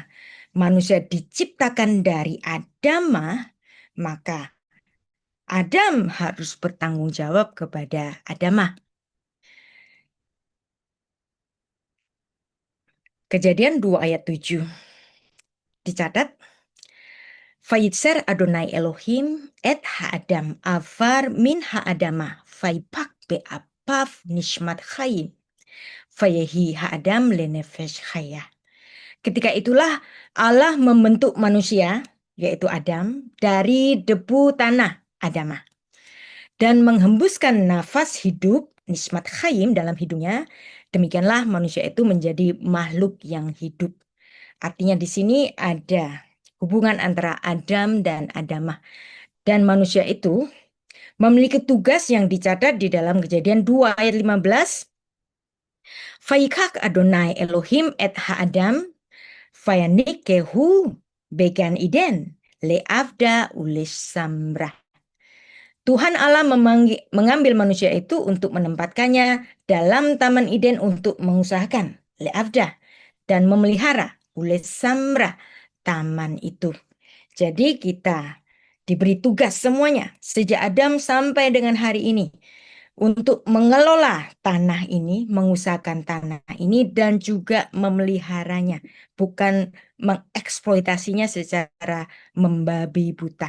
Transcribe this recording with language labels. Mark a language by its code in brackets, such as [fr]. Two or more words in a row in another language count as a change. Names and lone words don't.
[id] Manusia diciptakan dari Adamah, maka Adam harus bertanggung jawab kepada Adamah. Kejadian 2 ayat 7 dicatat, [he] ויצר אדוני אלוהים את האדם עפר מן האדמה ויפח באפיו נשמת חיים ויהי האדם לנפש חיה. [id] Ketika itulah Allah membentuk manusia, yaitu Adam, dari debu tanah Adamah, dan menghembuskan nafas hidup, [he] נשמת חיים, [id] dalam hidungnya. Demikianlah manusia itu menjadi makhluk yang hidup. Artinya di sini ada hubungan antara Adam dan Adamah. Dan manusia itu memiliki tugas yang dicatat di dalam Kejadian 2 ayat 15. [he] ויקח אדוני אלוהים את האדם וינחהו בגן עדן לעבדה ולשמרה. [id] Tuhan Allah mengambil manusia itu untuk menempatkannya dalam Taman Eden untuk mengusahakan le'avda dan memelihara [he] ולשמרה [id] taman itu. Jadi kita diberi tugas semuanya sejak Adam sampai dengan hari ini untuk mengelola tanah ini, mengusahakan tanah ini, dan juga memeliharanya, bukan mengeksploitasinya secara membabi buta.